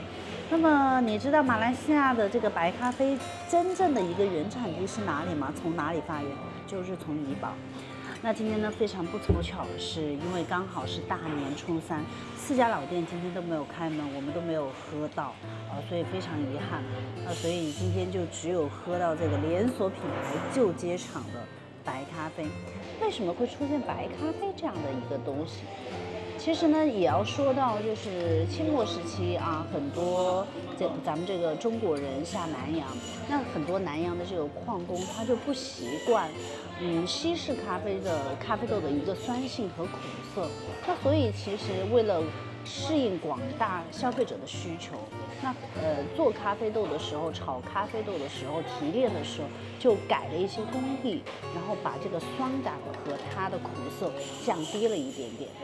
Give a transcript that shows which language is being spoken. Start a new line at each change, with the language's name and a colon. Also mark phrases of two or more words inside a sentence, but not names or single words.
Chinese: 那麼你知道馬來西亞的這個白咖啡真正的一個原產地是哪裡嗎？從哪裡發源？就是從怡保。那今天呢，非常不湊巧，是因為剛好是大年初3，4家老店今天都沒有開門，我們都沒有喝到，所以非常遺憾。所以今天就只有喝到這個連鎖品牌舊街場的白咖啡。為什麼會出現白咖啡這樣的一個東西？其實呢，也要說到就是清末時期啊，很多咱們這個中國人下南洋，那很多南洋的這個礦工他就不習慣，西式咖啡的咖啡豆的一個酸性和苦澀，那所以其實為了適應廣大消費者的需求，那做咖啡豆的時候，炒咖啡豆的時候，提煉的時候就改了一些工藝，然後把這個酸感和它的苦澀降低了一點點。